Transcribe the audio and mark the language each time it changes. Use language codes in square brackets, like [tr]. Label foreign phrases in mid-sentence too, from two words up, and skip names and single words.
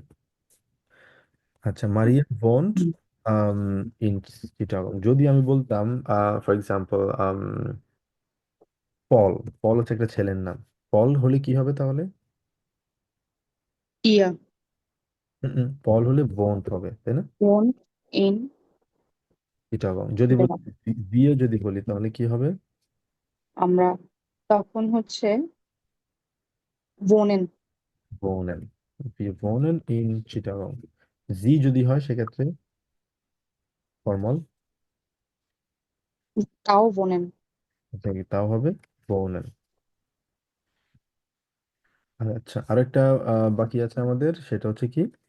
[bn] আচ্ছা, মারিয়া ভন্ট হুম, [de] ইন চিটাগং। [bn] যদি আমি বলতাম [en] for example [bn] পল, পল হচ্ছে একটা ছেলের নাম, পল হলে কি হবে তাহলে? [de] ihr, [bn] পল হলে ভন্ট হবে, তাই না? [de] wohnt in [bn] চিটাগং। যদি বলি চিটাগং। বিয়ে, যদি বলি তাহলে কি হবে? আমরা তখন হচ্ছে wohnen, [de] ভোনেন, wir wohnen in চিটাগং। [bn] জি যদি হয় সেক্ষেত্রে ফর্মাল, তাও wohnen, তাও হবে ভোনেন। আচ্ছা, আরেকটা বাকি আছে আমাদের, সেটা হচ্ছে কি?